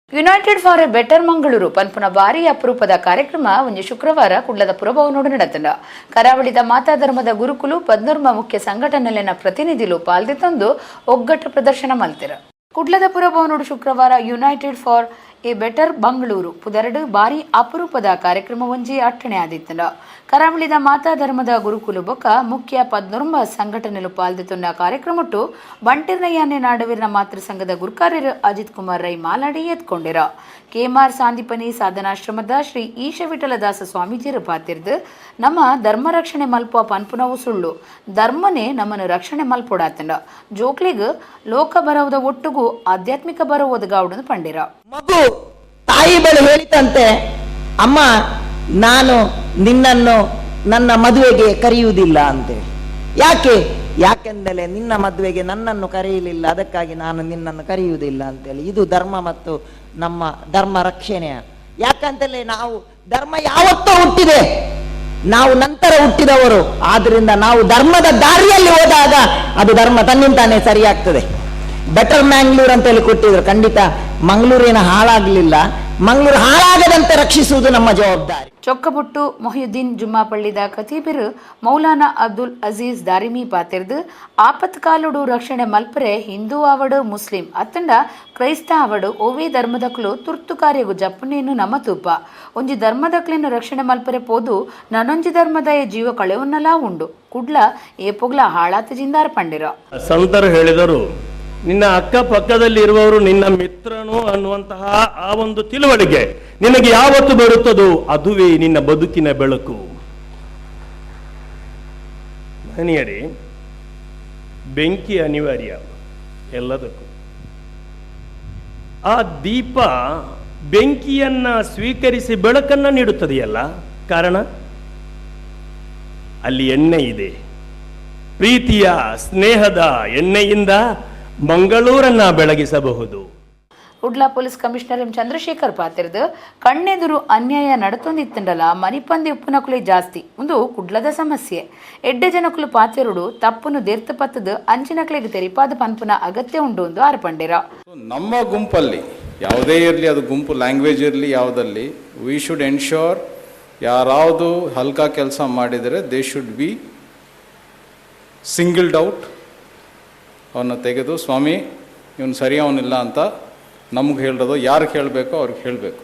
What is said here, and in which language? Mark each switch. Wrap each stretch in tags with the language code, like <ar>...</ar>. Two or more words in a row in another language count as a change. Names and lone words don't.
<tcy>ಯುನೈಟೆಡ್ ಫಾರ್ ಎ ಬೆಟರ್ ಮಂಗಳೂರು ಪನ್ಪುನ ಭಾರಿ ಅಪರೂಪದ ಕಾರ್ಯಕ್ರಮ ಒಂಜಿ ಶುಕ್ರವಾರ ಕುಡ್ಲದ ಪುರಭವನೋಡು ನಡೆತಂಡ. ಕರಾವಳಿದ ಮಾತಾ ಧರ್ಮದ ಗುರುಕುಲು ಪದ್ನೂರ್ಮ ಮುಖ್ಯ ಸಂಘಟನೆಲೆನ ಪ್ರತಿನಿಧಿಲು ಪಾಲ್ದಿತ್ತಂದು ಒಗ್ಗಟ್ಟು ಪ್ರದರ್ಶನ ಮಲ್ತಿರ. ಕುಡ್ಲದ ಪುರಭವನೋಡು ಶುಕ್ರವಾರ ಯುನೈಟೆಡ್ ಫಾರ್ ಎ ಬೆಟರ್ ಮಂಗಳೂರು ಪುದರಡು ಭಾರಿ ಅಪರೂಪದ ಕಾರ್ಯಕ್ರಮ ಒಂಜಿ ಅಟ್ಟಣೆ ಆದಿತ್ತಂಡ. ಕರಾವಳಿದ ಮಾತಾ ಧರ್ಮದ ಗುರುಕುಲು ಬೊಕ್ಕ ಮುಖ್ಯ ಪದ್ನೂರ್ಮ ಸಂಘಟನೆಲು ಪಾಲ್ದಿತ್ತುನ್ನ ಕಾರ್ಯಕ್ರಮಟ್ಟು ಬಂಟಿರ್ನಯ್ಯನೆ ನಾಡವೀರನ ಮಾತೃ ಸಂಘದ ಗುರುಕಾರ್ಯರು ಅಜಿತ್ ಕುಮಾರ್ ರೈ ಮಾಲಾಡಿ ಎತ್ಕೊಂಡಿರ. ಕೆಮಾರ್ ಸಾಂದಿಪನಿ ಸಾಧನಾಶ್ರಮದ ಶ್ರೀ ಈಶ ವಿಠಲದಾಸ ಸ್ವಾಮೀಜಿಯರು ಪಾತಿರ್ದು ನಮ್ಮ ಧರ್ಮ ರಕ್ಷಣೆ ಮಲ್ಪುವ ಪನ್ಪುನವು ಸುಳ್ಳು, ಧರ್ಮನೇ ನಮ್ಮನ್ನು ರಕ್ಷಣೆ ಮಲ್ಪೊಡಾತಂಡ. ಜೋಕ್ಲಿಗ್ ಲೋಕ ಬರವುದ ಒಟ್ಟುಗೂ ಆಧ್ಯಾತ್ಮಿಕ ಬರವುದ ಗಾವುಡನ್ನು ಪಂಡಿರ.</tcy> <kn>ಮಗು ತಾಯಿ ಬಳಿ ಹೇಳಿತಂತೆ, ಅಮ್ಮ ನಾನು ನಿನ್ನನ್ನು ನನ್ನ ಮದುವೆಗೆ ಕರೆಯುವುದಿಲ್ಲ ಅಂತೇಳಿ. ಯಾಕೆಂದರೆ ನಿನ್ನ ಮದುವೆಗೆ ನನ್ನನ್ನು ಕರೆಯಲಿಲ್ಲ, ಅದಕ್ಕಾಗಿ ನಾನು ನಿನ್ನನ್ನು ಕರೆಯುವುದಿಲ್ಲ ಅಂತೇಳಿ. ಇದು ಧರ್ಮ ಮತ್ತು ನಮ್ಮ ಧರ್ಮ ರಕ್ಷಣೆಯ. ಯಾಕಂತಲೇ ನಾವು ಧರ್ಮ ಯಾವತ್ತೋ ಹುಟ್ಟಿದೆ, ನಾವು ನಂತರ ಹುಟ್ಟಿದವರು. ಆದ್ರಿಂದ ನಾವು ಧರ್ಮದ ದಾರಿಯಲ್ಲಿ ಹೋದಾಗ ಅದು ಧರ್ಮ ತನ್ನಿಂತಾನೆ ಸರಿಯಾಗ್ತದೆ. ಬೆಟರ್ ಮ್ಯಾಂಗ್ಳೂರ್ ಅಂತೇಳಿ ಕೊಟ್ಟಿದ್ರು. ಖಂಡಿತ ಮಂಗಳೂರಿನ ಹಾಳಾಗ್ಲಿಲ್ಲ, ಮಂಗಳೂರು ಹಾಳಾಗದಂತೆ ರಕ್ಷಿಸುವುದು ನಮ್ಮ ಜವಾಬ್ದಾರಿ.</kn> <tcy>ಚೊಕ್ಕಬುಟ್ಟು ಮೊಹಿಯುದ್ದೀನ್ ಜುಮ್ಮಾಪಳ್ಳಿದ ಖತೀಬಿರು ಮೌಲಾನಾ ಅಬ್ದುಲ್ ಅಜೀಜ್ ದಾರಿಮಿ ಪಾತಿರ್ದು ಆಪತ್ ಕಾಲುಡು ರಕ್ಷಣೆ ಮಲ್ಪರೆ ಹಿಂದೂ ಆವಡು ಮುಸ್ಲಿಂ ಅತ್ತಂಡ ಕ್ರೈಸ್ತ ಆವಡು ಓವೇ ಧರ್ಮದಕ್ಲು ತುರ್ತು ಕಾರ್ಯಗು ಜಪ್ಪನೇನು ನಮ್ಮ ತೂಪ ಒಂಜಿ ಧರ್ಮದಕ್ಲೇನು ರಕ್ಷಣೆ ಮಲ್ಪರೆ ಪೋದು ನನ್ನೊಂಜಿ ಧರ್ಮದ ಜೀವ ಕಳೆವನ್ನಲ ಉಂಡು ಕುಡ್ಲ ಏಪೊಗ್ಲ ಹಾಳಾತ ಜಿಂದಾರ ಪಂಡಿರ.</tcy> <kn>ಸಂತರು ಹೇಳಿದರು, ನಿನ್ನ ಅಕ್ಕಪಕ್ಕದಲ್ಲಿ ಇರುವವರು ನಿನ್ನ ಮಿತ್ರನು ಅನ್ನುವಂತಹ ಆ ಒಂದು ತಿಳುವಳಿಕೆ ನಿನಗೆ ಯಾವತ್ತು ಬರುತ್ತದೋ ಅದುವೇ ನಿನ್ನ ಬದುಕಿನ ಬೆಳಕು. ಮನೆಯರಿ ಬೆಂಕಿ ಅನಿವಾರ್ಯ ಎಲ್ಲದಕ್ಕೂ. ಆ ದೀಪ ಬೆಂಕಿಯನ್ನ ಸ್ವೀಕರಿಸಿ ಬೆಳಕನ್ನ ನೀಡುತ್ತದೆಯಲ್ಲ, ಕಾರಣ ಅಲ್ಲಿ ಎಣ್ಣೆ ಇದೆ. ಪ್ರೀತಿಯ ಸ್ನೇಹದ ಎಣ್ಣೆಯಿಂದ ಮಂಗಳೂರನ್ನ ಬೆಳಗಿಸಬಹುದು.</kn> <tcy>ಕುಡ್ಲ ಪೊಲೀಸ್ ಕಮಿಷನರ್ ಎಂ ಚಂದ್ರಶೇಖರ್ ಪಾತಿರ್ದು ಕಣ್ಣೆದುರು ಅನ್ಯಾಯ ನಡತೊಂದಿತ್ತಂಡಲ ಮನಿಪಂದಿ ಉಪ್ಪುನಕುಲೆ ಜಾಸ್ತಿ ಒಂದು ಕುಡ್ಲದ ಸಮಸ್ಯೆ. ಎಡ್ಡೆ ಜನಕುಲು ಪಾತಿರುಡು ತಪ್ಪನ್ನು ದೇರ್ತ ಪತ್ತದು ಅಂಚಿನಕ್ಲೆಗೆ ತೆರಿಪಾದ ಪನ್ಪುನ ಅಗತ್ಯ ಉಂಡು ಎಂದು ಆರ್ಪಂಡಿರ.</tcy> <kn>ನಮ್ಮ ಗುಂಪಲ್ಲಿ ಯಾವುದೇ ಇರಲಿ, ಅದು ಗುಂಪು ಲ್ಯಾಂಗ್ವೇಜ್ ಇರಲಿ, ಯಾವುದಲ್ಲಿ</kn> <en>we should ensure</en> <kn>ಯಾರಾವುದು ಹಲ್ಕಾ ಕೆಲಸ ಮಾಡಿದರೆ</kn> <en>they should be singled out.</en> <kn>ಅವನ್ನ ತೆಗೆದು ಸ್ವಾಮಿ ಇವನು ಸರಿ ಅವನಿಲ್ಲ ಅಂತ ನಮ್ಗೆ ಹೇಳೋದು, ಯಾರಿಗೆ ಹೇಳಬೇಕೋ ಅವ್ರಿಗೆ ಹೇಳಬೇಕು.</kn>